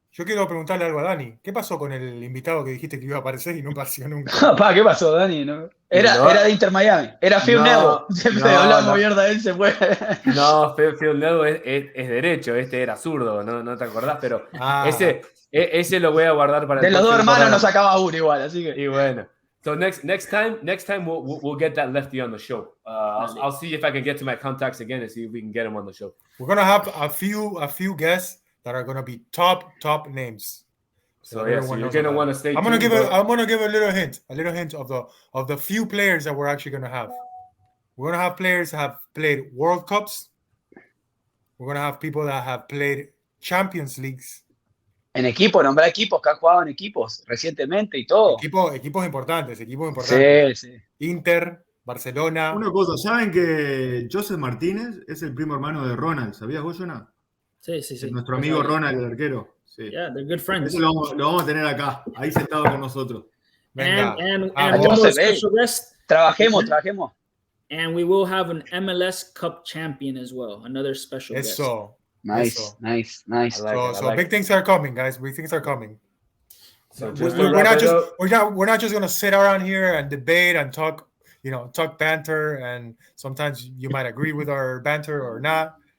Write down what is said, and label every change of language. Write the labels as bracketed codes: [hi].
[es] Yo quiero preguntarle algo a Dani. ¿Qué pasó con el invitado que dijiste que iba a aparecer y no apareció nunca? ¿Qué pasó, Dani? Era de Inter Miami. Era Phil Neville. Siempre hablamos mierda de él, se fue. No, Phil Neville es derecho. Este era zurdo. No te acordás, pero ese lo voy a guardar para de los 2 hermanos nos sacaba uno igual, así que. Y bueno. [en] So next time we'll get that lefty on the show. I'll see if I can get to my contacts again and see if we can get him on the show. We're gonna have a few guests that are gonna be top names. So you're gonna want to stay. I'm gonna give a little hint of the few players that we're actually gonna have. We're gonna have players that have played World Cups. We're gonna have people that have played Champions Leagues. [es] En equipo, nombrar equipos que han jugado en equipos recientemente y todo. Equipos importantes. Sí. Inter, Barcelona. Una cosa, ¿saben que Joseph Martínez es el primo hermano de Ronald? ¿Sabías vos, Jonah? Sí. Nuestro amigo Ronald, el arquero. Sí. [en] Yeah, they're good friends. [es] Eso lo vamos a tener acá, ahí sentado con nosotros. [en] Venga. And one special guest. [es] Trabajemos. [en] And we will have an MLS Cup champion as well. Another special guest. Nice. So big things are coming, guys. Big things are coming. So we're not just gonna sit around here and debate and talk banter, and sometimes you might agree with our banter or not.